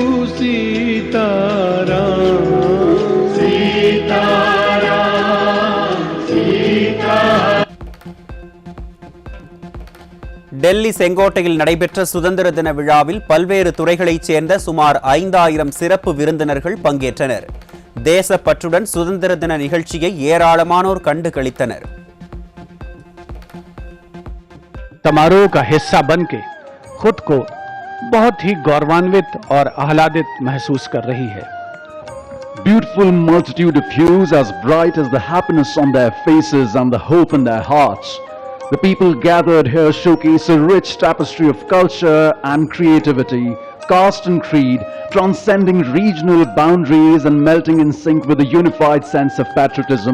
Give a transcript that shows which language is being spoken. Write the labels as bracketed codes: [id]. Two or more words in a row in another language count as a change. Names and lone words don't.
[hi] सीताराम सीताराम सीताराम. [ta] டெல்லி செங்கோட்டையில் நடைபெற்ற சுதந்திர தின விழாவில் பல்வேறு துறைகளைச் சேர்ந்த சுமார் 5000 சிறப்பு விருந்தினர்கள் பங்கேற்றனர். தேசப்பற்றுடன் சுதந்திர தின நிகழ்ச்சியை ஏராளமானோர் கண்டு களித்தனர். [hi] समारोह का हिस्सा बनके खुद को बहुत ही गौरवान्वित और आह्लादित महसूस कर रही है. [en] Beautiful multitude of hues as bright as the happiness on their faces and the hope in their hearts. The people gathered here showcase a rich tapestry of culture and creativity caste and creed, transcending regional boundaries and melting in sync with a unified sense of patriotism.